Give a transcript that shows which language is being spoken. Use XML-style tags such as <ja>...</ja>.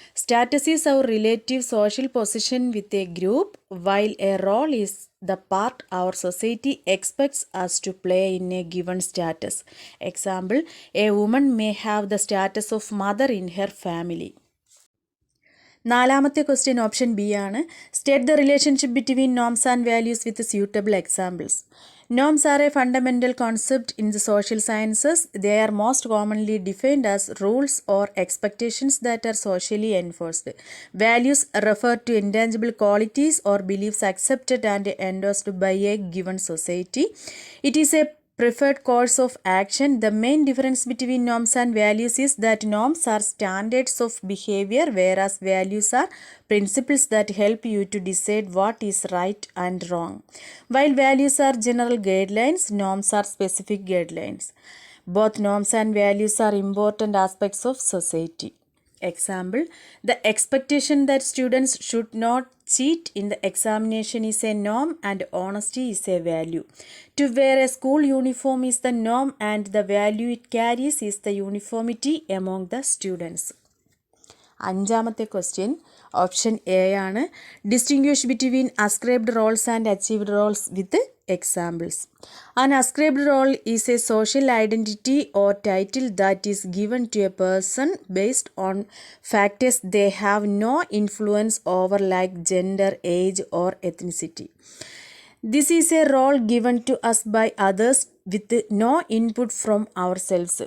<en>Status is our relative social position with a group, while a role is the part our society expects us to play in a given status. Example, a woman may have the status of mother in her family.</en> <ml>നാലാമത്തെ question option B ആണ്.</ml> <en>State the relationship between norms and values with suitable examples. Norms are a fundamental concept in the social sciences. They are most commonly defined as rules or expectations that are socially enforced. Values refer to intangible qualities or beliefs accepted and endorsed by a given society. It is a preferred course of action. The main difference between norms and values is that norms are standards of behavior, whereas values are principles that help you to decide what is right and wrong. While values are general guidelines, norms are specific guidelines. Both norms and values are important aspects of society. Example, the expectation that students should not cheat in the examination is a norm and honesty is a value. To wear a school uniform is the norm and the value it carries is the uniformity among the students.</en> <ml>അഞ്ചാമത്തെ question option A ആണ്.</ml> <en>Distinguish between ascribed roles and achieved roles with examples. An ascribed role is a social identity or title that is given to a person based on factors they have no influence over, like gender, age, or ethnicity. This is a role given to us by others with no input from ourselves.</en>